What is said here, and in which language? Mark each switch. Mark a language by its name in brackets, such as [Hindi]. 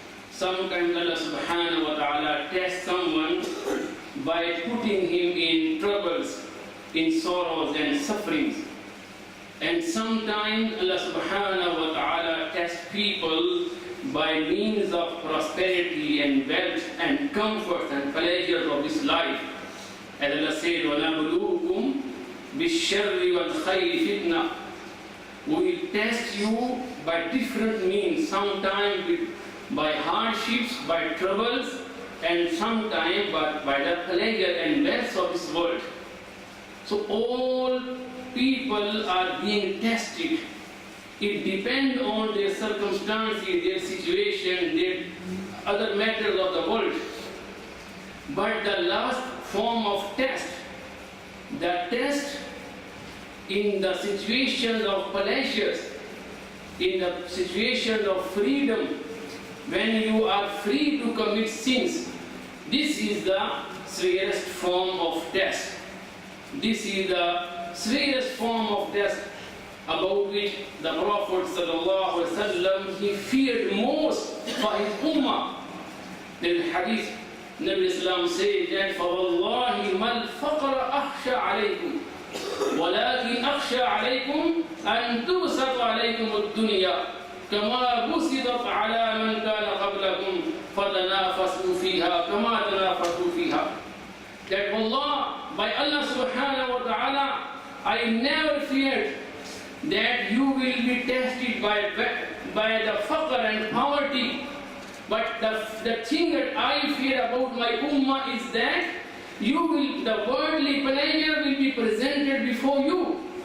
[English] Sometimes Allah subhanahu wa ta'ala tests someone by putting him in troubles, in sorrows and sufferings. And sometimes Allah subhanahu wa ta'ala tests people by means of prosperity and wealth and comfort and pleasures of this life. As Allah said, [Arabic] وَنَبْلُوكُمْ بِالشَّرِّ وَالْخَيْرِ فِتْنَةً. [English] We will test you by different means, sometimes by hardships, by troubles, and sometimes by the pleasure and wealth of this world. So all people are being tested. It depends on their circumstances, their situation, their other matters of the world. But the last form of test, the test in the situation of pleasures, in the situation of freedom, when you are free to commit sins, this is the severest form of test. This is the severest form of test about which the Prophet sallallahu alaihi wasallam he feared most for his ummah. The hadith Nabi Islam says that [Arabic] فَوَاللَّهِ مَا الْفَقْرَ أَخْشَى عَلَيْكُمْ وَلَكِنْ أَخْشَى عَلَيْكُمْ أَن تُبْسَطَ عَلَيْكُمُ الدُّنْيَا كَمَا بُسِطَتْ عَلَى مَنْ كَانَ قَبْلَكُمْ فَتَنَافَسُوا فِيهَا كَمَا تَنَافَسُوا فِيهَا. [English] That Allah, by Allah subhanahu wa ta'ala, I never feared that you will be tested by the faqr and poverty. But the thing that I fear about my ummah is that the worldly pleasure will be presented before you.